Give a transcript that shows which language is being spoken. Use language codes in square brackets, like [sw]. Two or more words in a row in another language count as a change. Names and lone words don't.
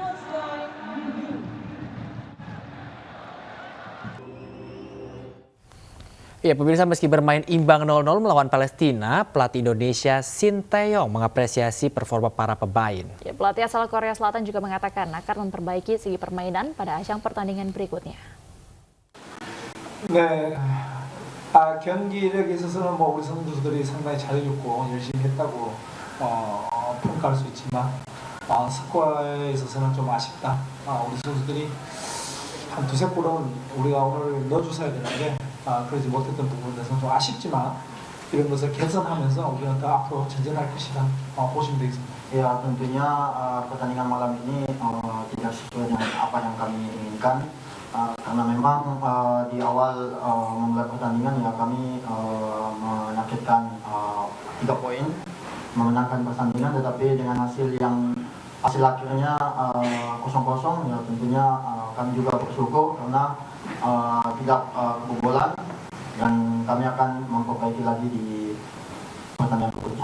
[id] Ya, pemirsa, meski bermain imbang 0-0 melawan Palestina, pelatih Indonesia Shin Tae-yong mengapresiasi performa para pemain. Ya, pelatih asal Korea Selatan juga mengatakan akan memperbaiki segi permainan pada ajang pertandingan berikutnya. [ko] 네, 경기력에 있어서는 우리 선수들이 상당히 잘해줬고 열심히 했다고 평가할 수 있지만 스코어에 있어서는 좀 아쉽다. 우리 선수들이 한 두세 골은 우리가 오늘 넣어줬어야 되는데 그러지 못했던 부분에 대해서는 좀 아쉽지만 이런 것을 개선하면서 우리가 더 앞으로 전진할 것이다 보시면 되겠습니다. [id] Ya, tentunya pertandingan malam ini tidak sesuai dengan apa yang kami inginkan, karena memang di awal memulai pertandingan ya kami menargetkan 3 poin, memenangkan pertandingan, tetapi dengan hasil akhirnya 0-0 ya tentunya kami juga bersyukur karena tidak kebobolan, dan kami akan memperbaiki lagi di pertandingan berikutnya.